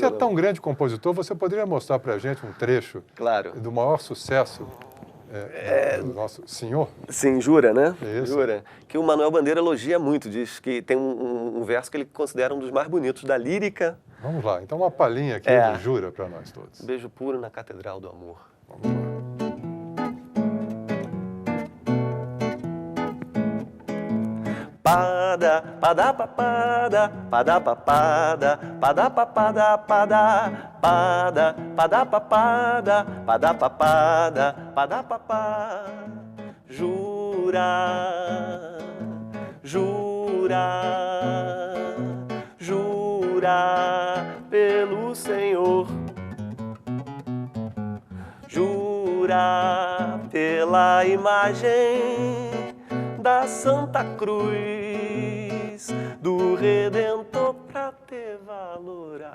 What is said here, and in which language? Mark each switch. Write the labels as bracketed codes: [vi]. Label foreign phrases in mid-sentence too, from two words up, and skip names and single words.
[pt] Você é tão grande compositor, você poderia mostrar pra gente um trecho do maior sucesso do nosso senhor? Sim, Jura, né? Isso. Jura. Que o Manuel Bandeira elogia muito, diz que tem um verso que ele considera um dos mais bonitos da lírica. Vamos lá, então uma palhinha aqui do Jura pra nós todos. Beijo puro na Catedral do Amor. Vamos lá. Pada, pada, papada, pada, papada, pada, papada, pada, pada, pada, papada, pada, papada, pada, papá. Jura, jura, jura pelo Senhor. Jura pela imagem da Santa Cruz do Redentor pra ter valor